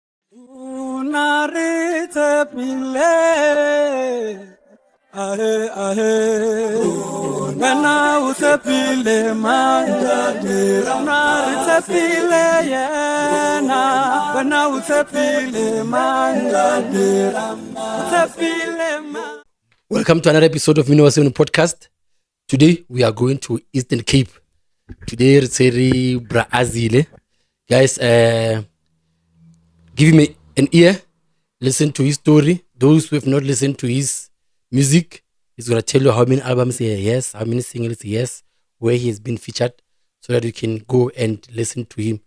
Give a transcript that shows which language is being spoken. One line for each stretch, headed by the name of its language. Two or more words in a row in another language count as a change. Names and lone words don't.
English: Unarite pile, ahe ahe. Bena utepile manjadira, unarite pile yena. Bena utepile manjadira, utepile ma. Welcome to another episode of Minnow Podcast. Today we are going to Eastern Cape. Today it's Brazil. Guys, give him an ear, listen to his story. Those who have not listened to his music, he's gonna tell you how many albums he has, how many singles he has, where he has been featured, so that you can go and listen to him.